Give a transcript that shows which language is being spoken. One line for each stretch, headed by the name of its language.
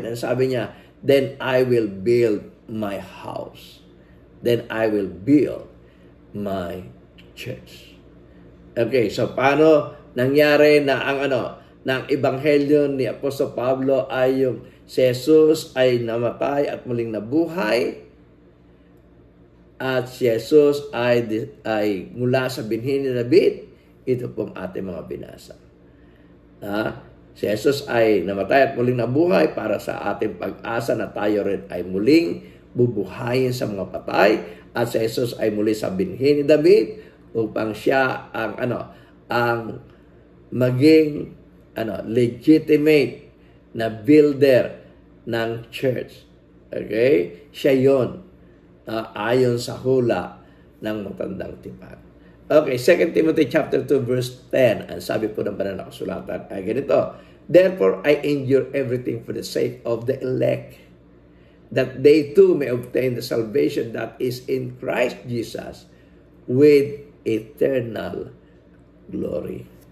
English: And
Filipino: sabi niya,
English: "Then I will build my house. Then I will build my church."
Filipino: Okay, so paano nangyari na ng ebanghelyo ni Apostol Pablo ay yung si Jesus ay namatay at muling nabuhay, at si Jesus ay mula sa binhi ni David. Ito pong ating mga binasa. Si Jesus ay namatay at muling nabuhay para sa ating pag-asa na tayo rin ay muling bubuhayin sa mga patay, at si Jesus ay muli sa binhi ni David upang siya ang maging legitimate na builder ng church. Okay? Siya yon, ayon sa hula ng matandang tipan.
English: Okay, 2 Timothy chapter 2 verse 10.
Filipino: Ang sabi po ng banal na kasulatan ay ganito,
English: "Therefore I endure everything for the sake of the elect, that they too may obtain the salvation that is in Christ Jesus with eternal glory."